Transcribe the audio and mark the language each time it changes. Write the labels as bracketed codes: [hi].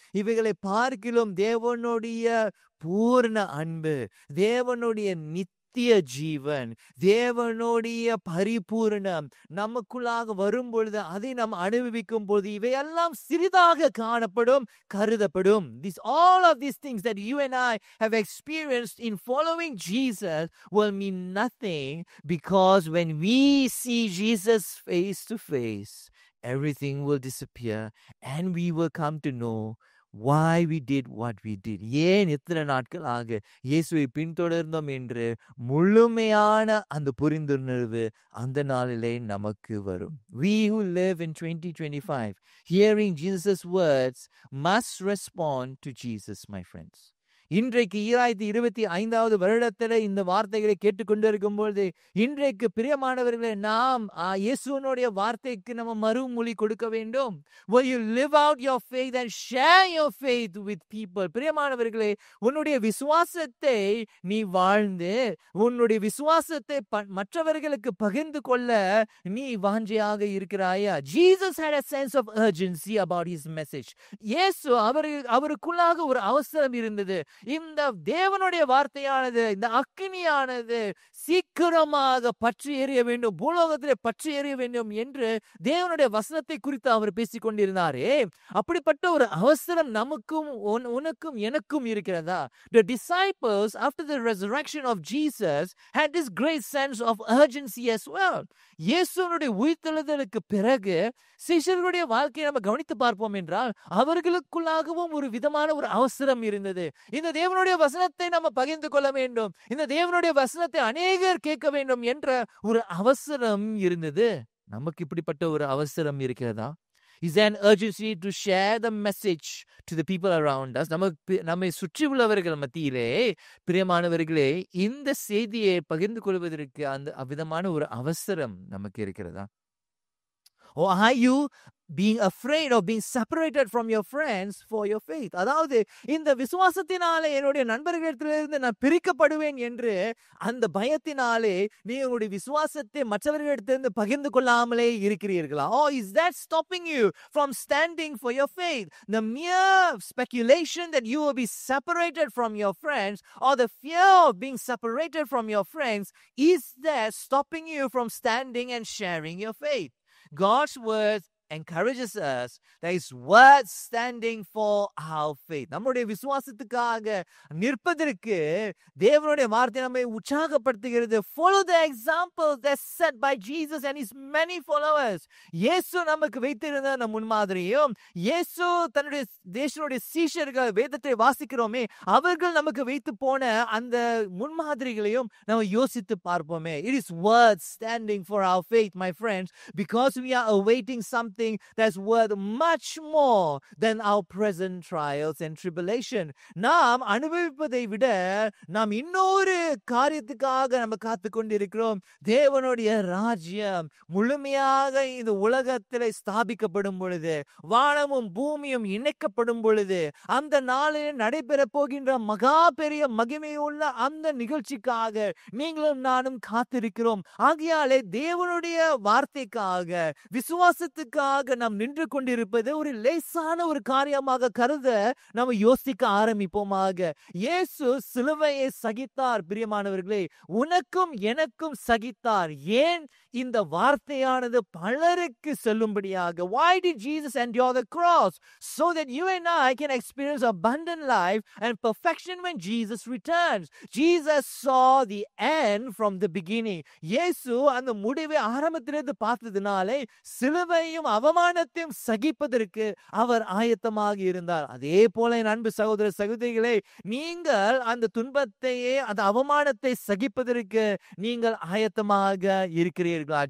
[ta] இவைகளை பார்க்கிலும் தேவனுடைய பூர்ண அன்பு, தேவனுடைய நித்திய ஜீவன், தேவனுடைய பரிபூர்ணம் நமக்குள்ளாக வரும் பொழுது அதை நாம் அனுபவிக்கும் பொழுது இவையெல்லாம் சிறிதாக காணப்படும், கருதப்படும். [en] All of these things that you and I have experienced in following Jesus will mean nothing, because when we see Jesus face to face, everything will disappear and we will come to know why we did what we did. [ta] ஏன் இத்தனை நாட்களாக இயேசுவை பின்தொடர்ந்தோம் என்று முழுமையான அந்த புரிந்துணர்வு அந்த நாளிலே நமக்கு வரும். [en] We who live in 2025 hearing Jesus' words must respond to Jesus, my friends. [ta] இன்றைக்கு 2025வது வருடத்தில் இந்த வார்த்தைகளை கேட்டுக்கொண்டிருக்கும் பொழுது இன்றைக்கு பிரியமானவர்களே நாம் இயேசுவினுடைய வார்த்தைக்கு நம்ம மறுமொழி கொடுக்க வேண்டும். [en] Will you live out your faith and share your faith with people? [ta] பிரியமானவர்களே, உன்னுடைய விசுவாசத்தை நீ வாழ்ந்து உன்னுடைய விசுவாசத்தை மற்றவர்களுக்கு பகிர்ந்து கொள்ள நீ வாஞ்சையாக இருக்கிறாயா? [en] Jesus had a sense of urgency about his message. [ta] இயேசு அவருக்குள்ளாக ஒரு அவசரம் இருந்தது. இந்த தேவனுடைய வார்த்தையானது, இந்த அக்கினியானது சீக்கிரமாக பற்றி எறிய வேண்டும், பூலோகத்திலே பற்றி எறிய வேண்டும் என்று தேவனுடைய வசனத்தை குறித்து அவர் பேசிக் கொண்டிருந்தாரே. அப்படிப்பட்ட ஒரு அவசரம் நமக்கும் உனக்கும் எனக்கும் இருக்கிறதா? [en] The disciples after the resurrection of Jesus had this great sense of urgency as well. [ta] இயேசுவினுடைய உயிர்த்தெழுதலுக்கு பிறகு சீஷர்களுடைய வாழ்க்கையை நம்ம கவனித்து பார்ப்போம் என்றால் அவர்களுக்குள்ளாகவும் ஒரு விதமான ஒரு அவசரம் இருந்தது. இந்த தேவனுடைய வசனத்தை நம்ம பகிர்ந்து கொள்ள வேண்டும், இந்த தேவனுடைய வசனத்தை அநேகர் கேட்க வேண்டும் என்ற ஒரு அவசரம் இருந்தது. நமக்கு இப்படிப்பட்ட ஒரு அவசரம் இருக்கிறதா? [en] Is there an urgency to share the message to the people around us? [ta] நம்மை சுற்றி உள்ளவர்கள் மத்தியிலே பிரியமானவர்களே இந்த செய்தியை பகிர்ந்து கொள்வதற்கு அந்த அவ்விதமான ஒரு அவசரம் நமக்கு இருக்கிறதா? [en] Or are you being afraid of being separated from your friends for your faith? [ta] அதாவது இந்த விசுவாசத்தினாலே என்னுடைய நண்பர்களிடத்திலிருந்து நான் பிரிக்கப்படுவேன் என்று அந்த பயத்தினாலே நீ உங்களுடைய விசுவாசத்தை மற்றவர்களிடத்திலிருந்து பகிர்ந்து கொள்ளாமலே இருக்கிறீர்களா? [en] Or is that stopping you from standing for your faith? The mere speculation that you will be separated from your friends, or the fear of being separated from your friends, is that stopping you from standing and sharing your faith? God's word encourages us that is worth standing for our faith. [ta] நம்முடைய விசுவாசத்துக்காக நிற்பதற்கு தேவனுடைய வார்த்தை நம்மை உற்சாகப்படுத்துகிறது. [en] Follow the example that's set by Jesus and his many followers. [ta] இயேசு நமக்கு வைத்திருந்த அந்த முன்மாதிரியும், இயேசு தன்னுடைய தேசனுடைய சீஷர்கள் வேதத்தை வாசிக்கிறோமே அவர்கள் நமக்கு வைத்து போன அந்த முன்மாதிரிகளையும் நம்ம யோசித்து பார்ப்போமே. [en] It is worth standing for our faith, my friends, because we are awaiting something that's worth much more than our present trials and tribulation. [ta] நாம் அனுபவிப்பதை விட நாம் இன்னொரு காரியத்துக்காக நம்ம காத்து கொண்டிருக்கிறோம். தேவனுடைய ராஜ்யம் முழுமையாக இந்த உலகத்தில் ஸ்தாபிக்கப்படும் பொழுது, வானமும் பூமியும் இணைக்கப்படும் பொழுது, அந்த நாளில் நடைபெற போகின்ற மகா பெரிய மகிமையுள்ள அந்த நிகழ்ச்சிக்காக நீங்களும் நானும் காத்திருக்கிறோம். ஆகையாலே தேவனுடைய வார்த்தைக்காக, விசுவாசத்துக்காக முன்பாக நாம் நின்று கொண்டிருப்பது ஒரு லேசான ஒரு காரியமாக கருத நாம் யோசிக்க ஆரம்பிப்போமாக. இயேசு சிலுவையை சகித்தார். பிரியமானவர்களே, உனக்கும் எனக்கும் சகித்தார். ஏன் இந்த வார்த்தையானது பலருக்கு சொல்லும்படியாக. [en] Why did Jesus endure the cross? So that you and I can experience abundant life and perfection when Jesus returns. Jesus saw the end from the beginning. [ta] இயேசு அந்த முடிவை ஆரம்பத்திலிருந்து பார்த்ததினாலே சிலுவையும் அவமானத்தையும் சகிப்பதற்கு அவர் ஆயத்தமாக இருந்தார். அதே போல என் அன்பு சகோதர சகோதரிகளே, நீங்கள் அந்த துன்பத்தையே அந்த அவமானத்தை சகிப்பதற்கு நீங்கள் ஆயத்தமாக இருக்கிறீர்களா?